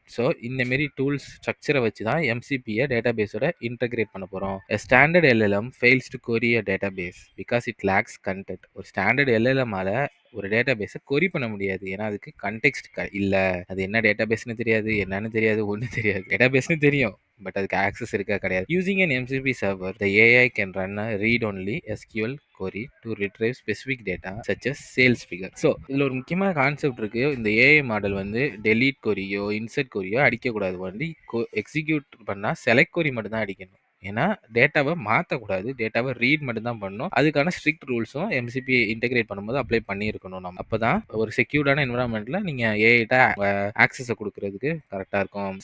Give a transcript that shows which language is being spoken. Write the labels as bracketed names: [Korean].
[Tamil] So இந்தமாரி tools ஸ்ட்ரக்சரை வச்சு தான் எம்சிபியை டேட்டாபேஸோட இன்டகிரேட் பண்ண போகிறோம். [English] Standard LLM fails to query a database because it lacks content. [Tamil] ஒரு ஸ்டாண்டர்ட் எல்எல்எம்மால ஒரு டேட்டாபேஸை கொரி பண்ண முடியாது. ஏன்னா அதுக்கு கண்டெக்ஸ்ட் இல்லை. அது என்ன டேட்டாபேஸ்னு தெரியாது, என்னன்னு தெரியாது, ஒன்றும் தெரியாது. டேட்டாபேஸ்னு தெரியும், பட் அதுக்கு ஆக்சஸ் இருக்கா கிடையாது. [English] Using an MCP server, the AI can run a read-only SQL query to retrieve specific data such as sales figure. [Tamil] So இதில் ஒரு முக்கியமான கான்செப்ட் இருக்கு. இந்த ஏஐ மாடல் வந்து டெலீட் கொரியோ இன்சர்ட் கொரியோ அடிக்கக்கூடாது. வந்து எக்ஸிக்யூட் பண்ணால் செலக்ட் கொரி மட்டும் தான் அடிக்கணும். ஏன்னா டேட்டாவை மாற்றக்கூடாது, டேட்டாவை ரீட் மட்டும் தான் பண்ணணும். அதுக்கான ஸ்ட்ரிக்ட் ரூல்ஸும் எம்சிபி இன்டெகிரேட் பண்ணும்போது அப்ளை பண்ணியிருக்கணும். நம்ம அப்போ தான் ஒரு செக்யூர்டான என்விரான்மெண்ட்டில் நீங்கள் ஏஐட்ட ஆக்சஸை கொடுக்கறதுக்கு கரெக்டாக இருக்கும்.